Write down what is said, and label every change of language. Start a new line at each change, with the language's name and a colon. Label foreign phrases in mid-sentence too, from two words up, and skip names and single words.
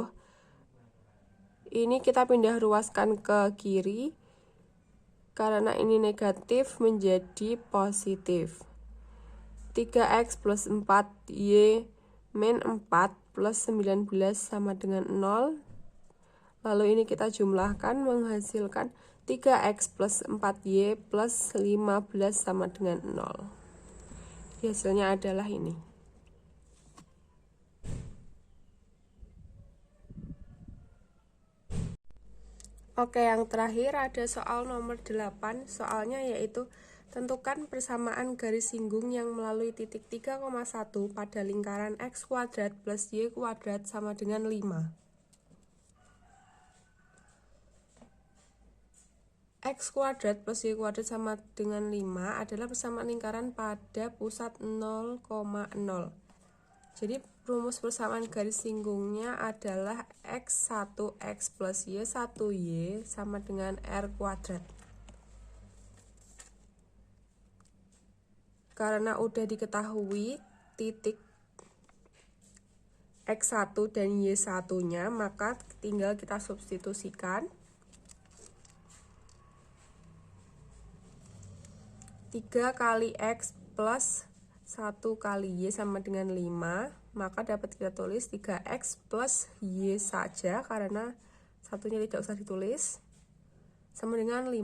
Indonesian: Ini kita pindah ruaskan ke kiri, karena ini negatif menjadi positif. 3x plus 4y min 4 plus 19 sama dengan 0. Lalu ini kita jumlahkan menghasilkan 3x plus 4y plus 15 sama dengan 0. Hasilnya adalah ini. Oke, yang terakhir ada soal nomor 8. Soalnya yaitu tentukan persamaan garis singgung yang melalui titik 3,1 pada lingkaran x kuadrat plus y kuadrat sama dengan 5. X kuadrat plus y kuadrat sama dengan 5 adalah persamaan lingkaran pada pusat 0,0. Jadi rumus persamaan garis singgungnya adalah x1x plus y1y sama dengan r kuadrat. Karena udah diketahui titik x1 dan y1-nya, maka tinggal kita substitusikan. 3 kali x plus 1 kali y sama dengan 5, maka dapat kita tulis 3x plus y saja, karena satunya tidak usah ditulis, sama dengan 5.